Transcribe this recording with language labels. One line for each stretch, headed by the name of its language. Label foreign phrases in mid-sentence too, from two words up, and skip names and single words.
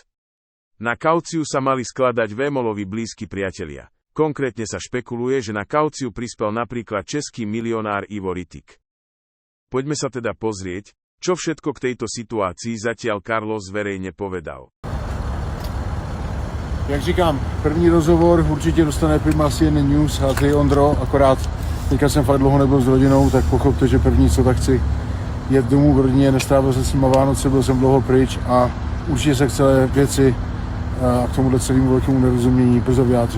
Slovak: Na kauciu sa mali skladať Vémolovi blízki priatelia. Konkrétne sa špekuluje, že na kauciu prispel napríklad český milionár Ivo Rittig. Poďme sa teda pozrieť, čo všetko k tejto situácii zatiaľ Carlos verejne povedal.
Czech: Jak říkám, první rozhovor určitě dostane Prima CNN News a ty, Ondro, akorát teďka jsem fakt dlouho nebyl s rodinou, tak pochopte, že první co, tak chci jet domů v rodině, nestrávil jsem s nima Vánoce, byl jsem dlouho pryč a určitě se k celé věci a k tomuhle celému velkému nerozumění brzo vyjádřím.